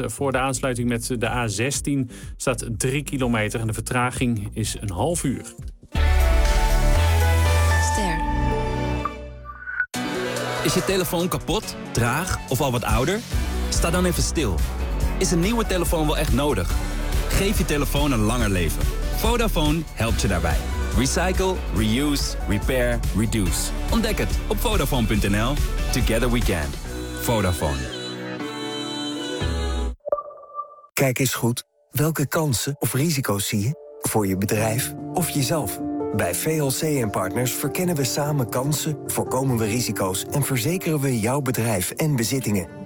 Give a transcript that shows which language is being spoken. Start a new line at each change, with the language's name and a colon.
Dutch: Voor de aansluiting met de A16 staat 3 kilometer en de vertraging is een half uur. Is je telefoon kapot, traag of al wat ouder? Sta dan even stil. Is een nieuwe telefoon wel echt nodig? Geef je telefoon een langer leven. Vodafone helpt je daarbij.
English: Recycle, reuse, repair, reduce.
Dutch: Ontdek het op Vodafone.nl.
English: Together we can. Vodafone.
Dutch: Kijk eens goed. Welke kansen of risico's zie je voor je bedrijf of jezelf? Bij VLC en Partners verkennen we samen kansen, voorkomen we risico's en verzekeren we jouw bedrijf en bezittingen.